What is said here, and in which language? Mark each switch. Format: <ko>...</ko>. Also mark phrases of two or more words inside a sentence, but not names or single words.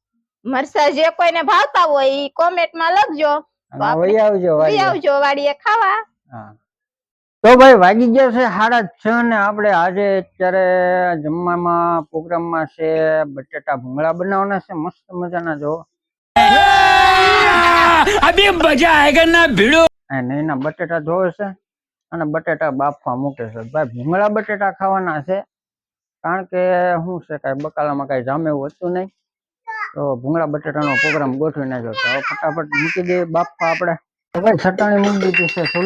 <gu>મરસા જે કોઈને ભાવતા હોય ઈ કોમેન્ટમાં લખજો. તો અને આપણે વહી આવજો લઈ વાડીએ. આવજો વાડીએ ખાવા. હા. તો ભાઈ વાગી ગયા છે 6:30 ને આપણે આજે અત્યારે જમવામાં પ્રોગ્રામમાં છે બટેટા ભૂંગળા બનાવવાના છે મસ્ત મજાના. જો</gu> <hi>अभी मजा आएगा ना भिड़ो।</hi> <gu>અને એના બટેટા ધોવે છે અને બટેટા બાફવા મૂકે છે. ભાઈ ભૂંગળા બટેટા ખાવાના છે કારણ કે શું છે કાંઈ બકાલામાં કાંઈ જામે એવું હતું નહીં, તો ભૂંગળા બટેટાનો પ્રોગ્રામ ગોઠવી નાખ્યો. તો હવે ફટાફટ મૂકી દઈએ બાફવા આપણે. તો ભાઈ ચટણી મૂકી દીધી છે ચૂલે.</gu>